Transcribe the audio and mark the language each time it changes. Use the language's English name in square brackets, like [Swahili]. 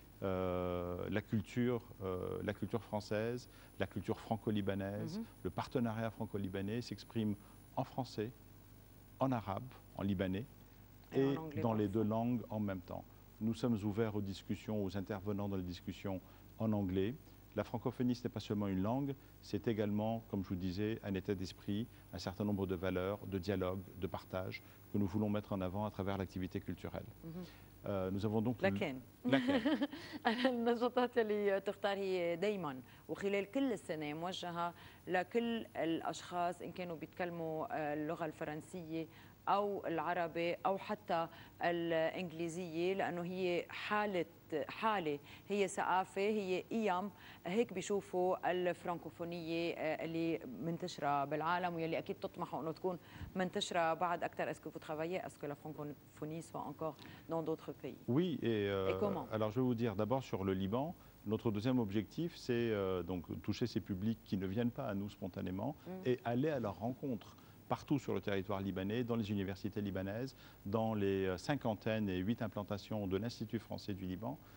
[French] La culture française, la culture franco-libanaise, le partenariat franco-libanais s'exprime en français, en arabe, en libanais et dans les deux langues en même temps. Nous sommes ouverts aux discussions, aux intervenants dans les discussions en anglais. La francophonie, ce n'est pas seulement une langue, c'est également, comme je vous disais, un état d'esprit, un certain nombre de valeurs, de dialogue, de partage que nous voulons mettre en avant à travers l'activité culturelle. Nous avons donc... [Arabic] لكن النشاطات اللي تختار هي دائما وخلال كل السنة موجهة لكل الأشخاص إن كانوا بيتكلموا اللغة الفرنسية أو العربي أو حتى الإنجليزية، لأنه هي حالة، هي ثقافة، هي قيم. هيك بيشوفوا الفرنكوفونية اللي منتشرة بالعالم واللي أكيد تطمحوا أنه تكون منتشرة بعد أكثر. [French] Est-ce que vous travaillez à ce que la francophonie soit encore dans d'autres pays? Oui, et comment? Alors je vais vous dire d'abord sur le Liban. Notre deuxième objectif, c'est donc toucher ces publics qui ne viennent pas à nous spontanément et aller à leur rencontre partout sur le territoire libanais, dans les universités libanaises, dans les cinquantaines et 8 implantations de l'Institut français du Liban.